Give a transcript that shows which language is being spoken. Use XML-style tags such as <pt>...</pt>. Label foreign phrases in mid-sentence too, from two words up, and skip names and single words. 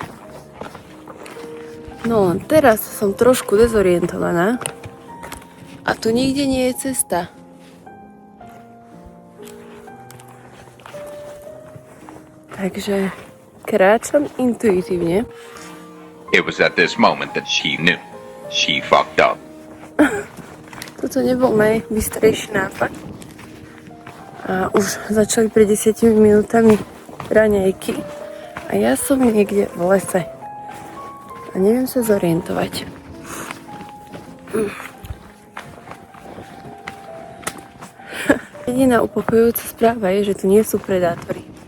<sk>No len teraz som trošku dezorientovaná a tu nikde nie je cesta. Takže kráčam intuitívne.</sk> <en>It was at this moment that she knew. She fucked up.</en> <sk>Toto nebol najbystrejší nápad. A už začali pred 10 minútami raňajky a ja som niekde v lese. A neviem sa zorientovať. Jediná upokojujúca správa je, že tu nie sú predátori.</sk>